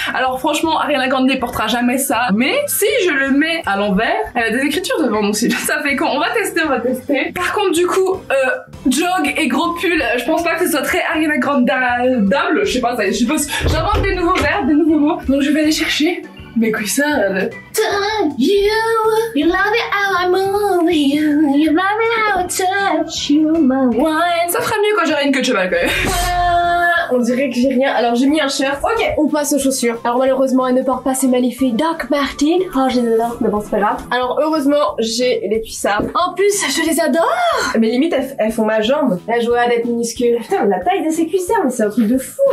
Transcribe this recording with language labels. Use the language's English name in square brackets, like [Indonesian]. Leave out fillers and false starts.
[French] Alors franchement, Ariana Grande ne portera jamais ça, mais si je le mets à l'envers, elle a des écritures devant mon style. Ça fait quand on va tester. Par contre, du coup, jog et gros pull, je pense pas que ce soit très Ariana Grande-dable. Je sais pas, ça, je suppose. J'invente des nouveaux verbes, des nouveaux mots. Donc je vais aller chercher mes cuissardes. [English] You love it how I move you. You love it how I touch you, my wine. [French] Ça fera mieux quand j'aurai une queue de cheval quand même. On dirait que j'ai rien. Alors j'ai mis un shirt. Ok, on passe aux chaussures. Alors malheureusement, elle ne porte pas ces magnifiques Doc Martens. Oh, je les adore, mais bon, c'est pas grave. Alors heureusement, j'ai les cuissardes. En plus, je les adore. Mais limite, elles font ma jambe. La joie d'être minuscule. Putain, la taille de ces cuissardes, mais c'est un truc de fou.